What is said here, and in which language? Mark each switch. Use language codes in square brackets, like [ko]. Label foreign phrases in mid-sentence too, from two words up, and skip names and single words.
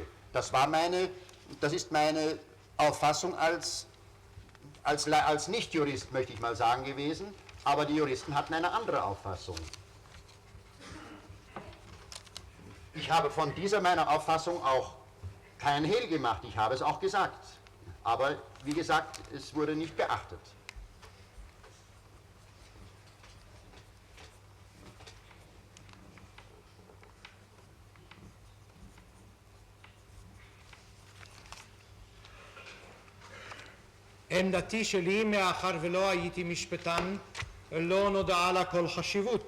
[de] Das ist meine Auffassung als Nicht-Jurist, möchte ich mal sagen, gewesen, aber die Juristen hatten eine andere Auffassung. Ich habe von dieser meiner Auffassung auch kein Hehl gemacht, ich habe es auch gesagt, aber wie gesagt, es wurde nicht beachtet. [he] עמדתי שלי, מאחר ולא הייתי משפטן, לא נודעה לה כל חשיבות.